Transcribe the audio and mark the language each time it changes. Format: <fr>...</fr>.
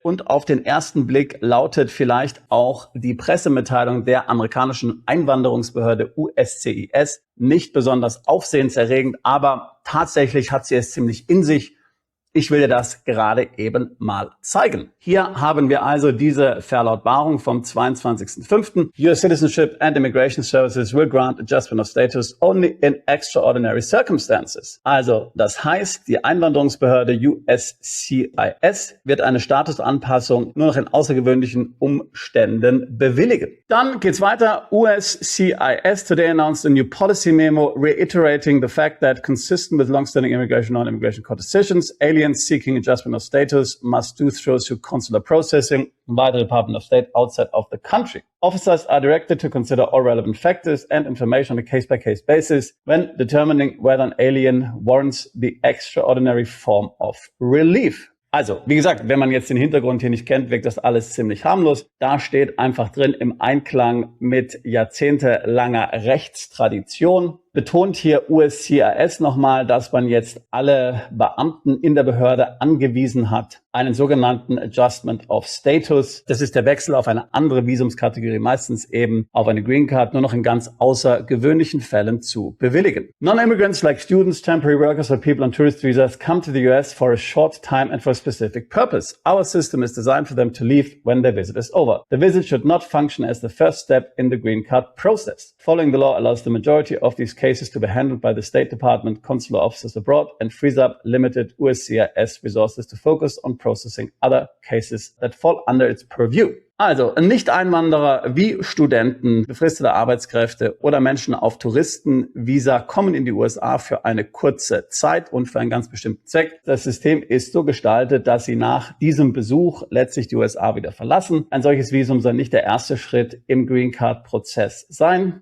<de>Und auf den ersten Blick lautet vielleicht auch die Pressemitteilung der amerikanischen Einwanderungsbehörde USCIS nicht besonders aufsehenserregend, aber tatsächlich hat sie es ziemlich in sich. Ich will dir das gerade eben mal zeigen. Hier haben wir also diese Verlautbarung vom 22.05.</de> <en>Your Citizenship and Immigration Services will grant adjustment of status only in extraordinary circumstances.</en> <de>Also, das heißt, die Einwanderungsbehörde USCIS wird eine Statusanpassung nur noch in außergewöhnlichen Umständen bewilligen. Dann geht's weiter.</de> <en>USCIS today announced a new policy memo reiterating the fact that consistent with long-standing immigration and non-immigration court decisions, aliens seeking adjustment of status must do through consular processing by the Department of State outside of the country. Officers are directed to consider all relevant factors and information on a case-by-case basis when determining whether an alien warrants the extraordinary form of relief.</en> <de>Also, wie gesagt, wenn man jetzt den Hintergrund hier nicht kennt, wirkt das alles ziemlich harmlos. Da steht einfach drin im Einklang mit jahrzehntelanger Rechtstradition. Betont hier USCIS nochmal, dass man jetzt alle Beamten in der Behörde angewiesen hat, einen sogenannten Adjustment of Status. Das ist der Wechsel auf eine andere Visumskategorie, meistens eben auf eine Green Card, nur noch in ganz außergewöhnlichen Fällen zu bewilligen.</de> <en>Non-immigrants like students, temporary workers or people on tourist visas come to the US for a short time and for a specific purpose. Our system is designed for them to leave when their visit is over. The visit should not function as the first step in the Green Card process. Following the law allows the majority of these cases to be handled by the State Department consular officers abroad and frees up limited USCIS resources to focus on processing other cases that fall under its purview.</en> <de>Also Nicht-Einwanderer wie Studenten, befristete Arbeitskräfte oder Menschen auf Touristenvisa kommen in die USA für eine kurze Zeit und für einen ganz bestimmten Zweck. Das System ist so gestaltet, dass sie nach diesem Besuch letztlich die USA wieder verlassen. Ein solches Visum soll nicht der erste Schritt im Green Card-Prozess sein.</de>